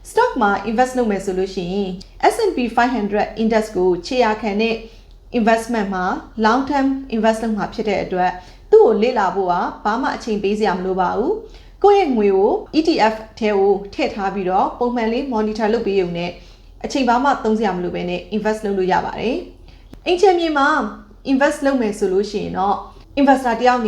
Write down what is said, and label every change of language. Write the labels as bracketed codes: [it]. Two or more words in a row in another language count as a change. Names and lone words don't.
[my] stock မှာ invest လုပ်မယ်ဆိုလို့ရှိရင် S&P 500 index ကိုခြေရာခံတဲ့ investment မှာ [en] long term [my] invest လုပ်မှာဖြစ်တဲ့အတွက်သူ့ကိုလေ့လာဖို့ကဘာမှအချိန်ပေးစရာမလိုပါဘူးကိုယ့်ရဲ့ငွေကို ETF ထဲကိုထည့် ထားပြီးတော့ပုံမှန်လေး monitor လုပ်ပေးရုံနဲ့အချိန်ဘာမှသုံးစရာမလိုဘဲနဲ့ invest လုပ်လို့ရပါတယ်အင်ချမ်းမြေမှာ invest လုပ်မယ်ဆိုလို့ရှိရင်တော့ investor တယောက်အနေ